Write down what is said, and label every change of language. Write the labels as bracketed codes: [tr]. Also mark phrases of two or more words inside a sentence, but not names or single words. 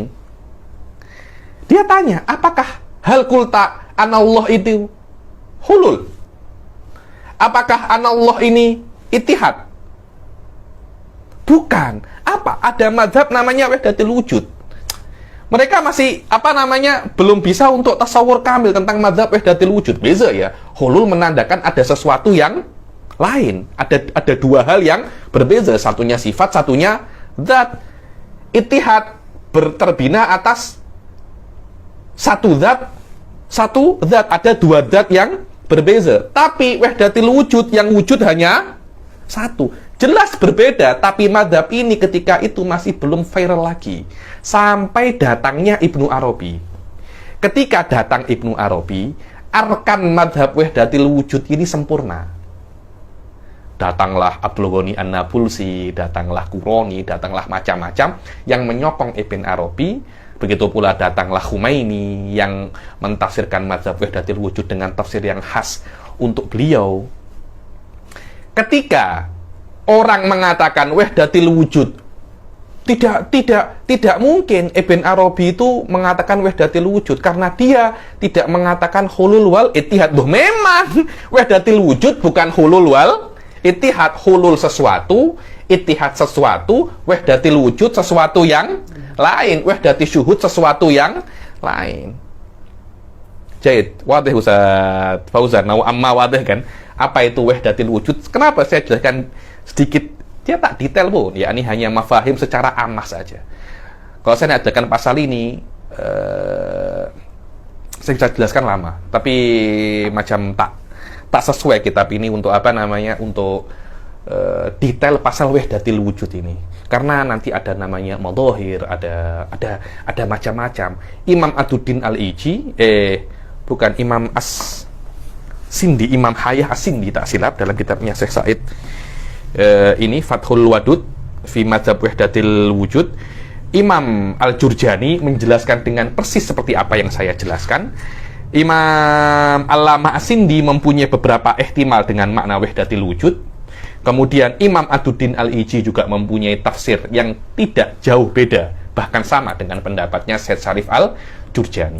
[id] Dia tanya, apakah [ar] hal kulta anallah [id] itu hulul? Apakah anallah ini ittihad? Bukan. Apa? Ada mazhab namanya [ar] wahdatul wujud. [id] Mereka masih belum bisa untuk [ar] tasawur kamil [id] tentang mazhab [ar] wahdatul wujud. [id] Beza ya. Hulul menandakan ada sesuatu yang lain. Ada dua hal yang berbeza. Satunya sifat, satunya zat. Ittihad terbina atas satu zat. Ada dua zat yang berbeza. Tapi [ar] wahdatul wujud [id] yang wujud hanya satu. Jelas berbeda, tapi mazhab ini ketika itu masih belum viral lagi. Sampai datangnya Ibnu Arabi. Ketika datang Ibnu Arabi, arkan mazhab [ar] wahdatil wujud [id] ini sempurna. Datanglah Abdul Ghani An-Nabulsi, datanglah Qurani, datanglah macam-macam yang menyokong Ibn Arabi. Begitu pula datanglah Khumaini yang mentafsirkan mazhab [ar] wahdatil wujud [id] dengan tafsir yang khas untuk beliau. Ketika orang mengatakan [ar] wahdatil wujud, [id] tidak mungkin Ibn Arabi itu mengatakan [ar] wahdatil wujud [id] karena dia tidak mengatakan [ar] hulul wal ittihad. [id] Memang [ar] wahdatil wujud [id] bukan [ar] hulul wal ittihad. [id] Hulul sesuatu, ittihad sesuatu, [ar] wahdatil wujud [id] sesuatu yang lain, [ar] wahdatil syuhud [id] sesuatu yang lain. [ar] Jahid, wadih Ustaz Fauzan, amma wadih kan? [id] Apa itu [ar] wahdatil wujud? [id] Kenapa saya jelaskan sedikit, dia tak detail pun, yakni hanya mafahim secara amah saja. Kalau saya adakan pasal ini, saya bisa jelaskan lama, tapi macam tak sesuai kitab ini untuk untuk detail pasal [ar] wahdatil wujud [id] ini, karena nanti ada namanya madhahir, ada macam-macam. Imam Aduddin Al-Iji, bukan Imam As-Sindi, Imam Hayah As-Sindi tak silap dalam kitabnya Syekh Said. Ini Fathul Wadud fi Madzhab Wahdatil Wujud, Imam Al-Jurjani menjelaskan dengan persis seperti apa yang saya jelaskan. Imam Allamah As-Sindi mempunyai beberapa ihtimal dengan makna [ar] wahdatil wujud. [id] Kemudian Imam Aduddin Al-Iji juga mempunyai tafsir yang tidak jauh beda, bahkan sama dengan pendapatnya Syekh Syarif Al-Jurjani.